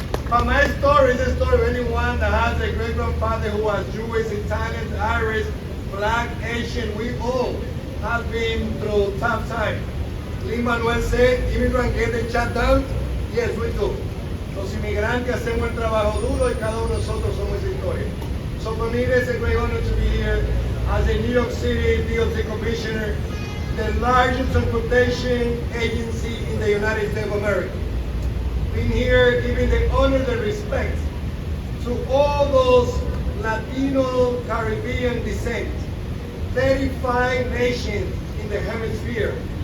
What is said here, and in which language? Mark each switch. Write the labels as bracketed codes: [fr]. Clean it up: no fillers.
[en] But my story is the story of anyone that has a great-grandfather who was Jewish, Italian, Irish, Black, Asian. We all have been through tough times. Lin-Manuel said, immigrants get shut down? Yes, we do. [es] Los inmigrantes hacemos el trabajo duro y cada uno de nosotros somos esa historia. [en] So for me, it's a great honor to be here as a New York City DOT Commissioner, the largest transportation agency in the United States of America. Being here, giving the honor, the respect to all those Latino, Caribbean descent, 35 nations in the hemisphere.